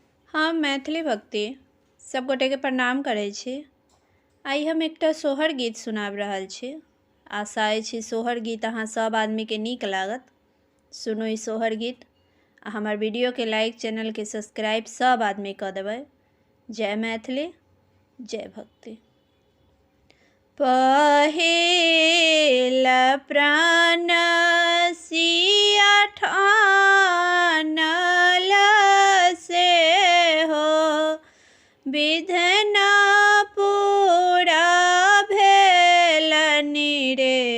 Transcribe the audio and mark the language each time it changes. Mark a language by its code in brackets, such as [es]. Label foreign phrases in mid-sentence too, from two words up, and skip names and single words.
[mai] हम मैथिली भक्ति सब गोटे के प्रणाम करै छी। आई हम एकटा सोहर गीत सुनाब रहल छी। आशा अछि सोहर गीत अहाँ सब आदमी के नीक लागत। सुनू ई सोहर गीत आ हमर वीडियो के लाइक, चैनल के सब्सक्राइब सब आदमी कऽ देबै। जय मैथिली, जय भक्ति। पहिल प्राण सिया ठानल से हो, विधना पूरा भेल रे।